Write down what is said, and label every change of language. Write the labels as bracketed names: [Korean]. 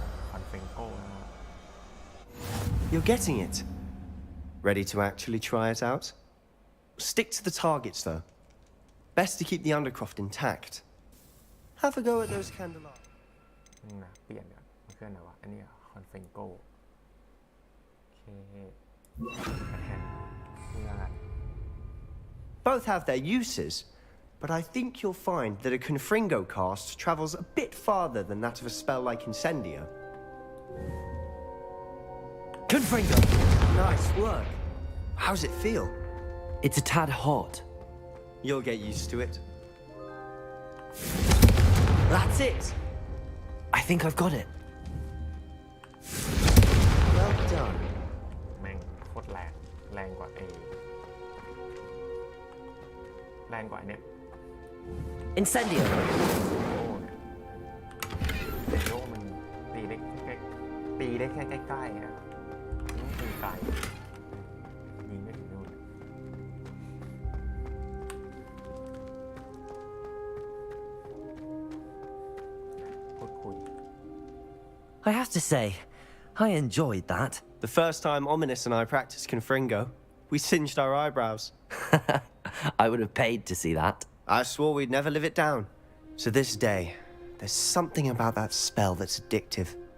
[Thai] คอนเฟงโก้นะ [English] You're getting it. Ready to actually try it out? Stick to the targets, though. Best to keep the undercroft intact. Have a go at those candelabra. [Thai] นะเปลี่ยนเนี่ยมันคืออะไรวะอันนี้คอนเฟงโก้โอเคแฮนเพื่อน [English] Both have their uses, but I think you'll find that a Confringo cast travels a bit farther than that of a spell like Incendio. Confringo! Nice work. How's it feel? It's a tad hot. You'll get used to it. That's it. I think I've got it. Well done. [Thai] แม่งโคตรแรงกว่าแรงกว่าอันเนี้ย [English] Incendio. [Thai] โอ้เนี่ยแต่โยมันตีได้แค่ใกล้ๆนะต้องตีไกลยิงไม่ถึงนู่นพูดคุย [English] I have to say, I enjoyed that. The first time Ominous and I practiced Confringo, we singed our eyebrows. I would have paid to see that. I swore we'd never live it down. To this day, there's something about that spell that's addictive.